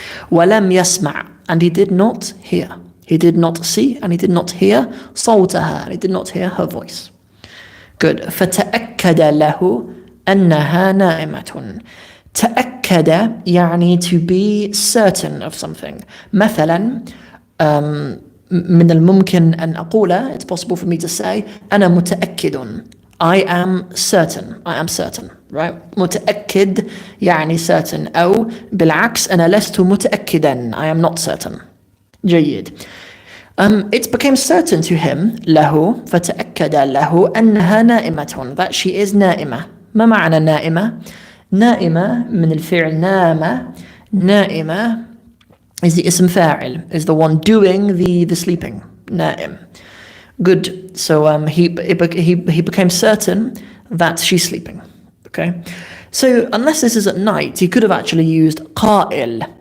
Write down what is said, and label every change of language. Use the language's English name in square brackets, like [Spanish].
[Arabic] وَلَمْ يَسْمَعْ, [English] and he did not hear. He did not see, and he did not hear صوتها, and he did not hear her voice. Good. [Arabic] فَتَأَكَّدَ لَهُ أَنَّهَا نَائِمَةٌ. تأكد يعني [English] to be certain of something. [Arabic] مثلا من الممكن أن أقول, [English] it's possible for me to say [Arabic] أنا متأكد. [English] I am certain. I am certain, right? [Arabic] متأكد يعني certain. أو بالعكس أنا لست متأكدا. [English] I am not certain. جيد. It became certain to him [Arabic] له فتأكد له أنها نائمة, [English] that she is نائمة. [Arabic] ما معنى نائمة؟ نائمة من الفعل نام. [English] نائمة is the [Arabic] اسم فاعل, [English] is the one doing the sleeping. نائم. Good. So he became certain that she's sleeping. Okay. So unless this is at night, he could have actually used قائل.